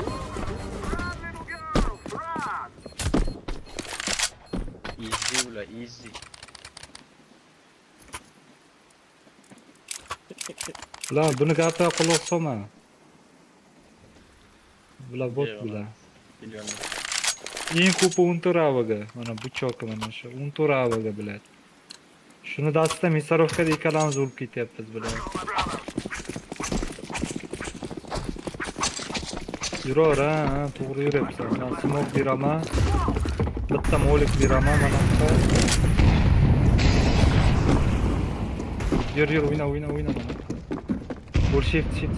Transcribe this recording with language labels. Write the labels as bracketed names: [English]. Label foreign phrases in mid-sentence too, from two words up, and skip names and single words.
[Uzbek] Easy ula, easy. Ulan buni gapiga quloq solma. Bular bot bular. [Turkish] Biliyorum. [Uzbek] Eng ko'pi 10 ravaga. Mana bu cho'qi mana shu 10 ravaga biladi. Shuni dastda misarovkada ikkalamiz o'lib ketyapmiz bular. Yuraver, ha, to'g'ri yuryapsan. Men smok beraman. Bitta molik beraman mana bu. Yur, o'yna mana. Bo'l shift.